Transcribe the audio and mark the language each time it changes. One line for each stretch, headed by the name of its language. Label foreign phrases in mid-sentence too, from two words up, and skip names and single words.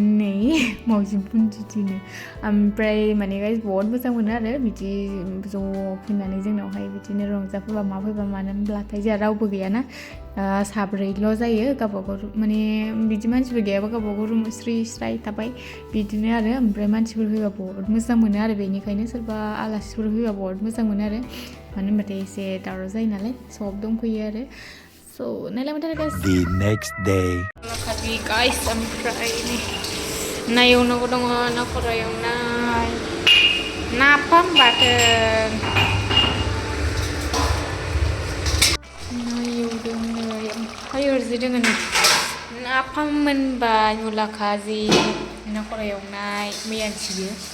Bodo: नै मावजि बुन्दिनो ओमफ्राय माने गाइस बहुत मोजां मोनो आरो बिदि ज' फैनानै जोंनावहाय बिदिनो रंजाफैबा मा फैबा मानो होनब्लाथाय जोंहा रावबो गैयाना साब्रैल' जायो गावबागाव माने बिदि मानसिबो गैयाबा गावबागाव रुम स्रि स्राय थाबाय बिदिनो आरो ओमफ्राय मानसिफोर फैबा बहुत मोजां मोनो आरो बेनिखायनो सोरबा आलासिफोर फैबा बहुत मोजां मोनो आरो मानो होनबाथाय एसे दावराव जायो नालाय सब दंफैयो आरो स' नायलांबाय थादो गाइस
English: The next day
Bodo: खालि गाइस ओमफ्राय ना एवनांगौ दङ ना खर' एवनाय नाफाम बाथोन ना एवदों ओमफ्राय ओरैजे दङ नै नाफाम मोनबाय मुला खाजि ना खर' एवनाय मैयानिसो